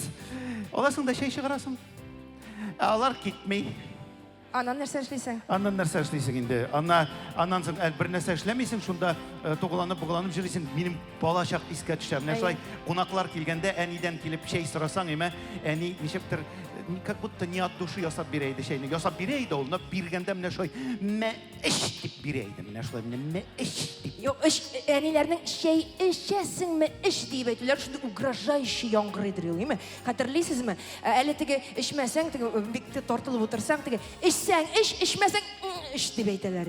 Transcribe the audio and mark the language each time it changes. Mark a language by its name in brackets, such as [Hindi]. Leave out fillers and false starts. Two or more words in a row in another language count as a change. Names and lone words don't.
[Tatar] Аласың да шәй чыгарасың. Алар китми. Аннан нәрсә эшлисең? Аннан нәрсә эшлисең инде? Аннан соң бер нәрсә эшләмисең, шунда тугыланып җырлыйсың. Минем балачак искә төшә. Менә шулай кунаклар килгәндә әнидән килеп шәй сорасаң, әни ничектер [Russian] как будто не от души [Tatar] ясап бирә иде шәйне. Ясап бирә иде ул, но биргәндә менә шулай мәш дип бирә иде. Менә шулай мәш дип. Юк, әниләрнең шәй эчәсеңме, эч дип әйтүләр, шундый угрожающий яңгырыйдыр ул, хәтерлисезме? Әле теге эчмәсәң, теге бик тартылып утырсаң, теге эчсәң, эчмәсәң, эч дип әйтәләр.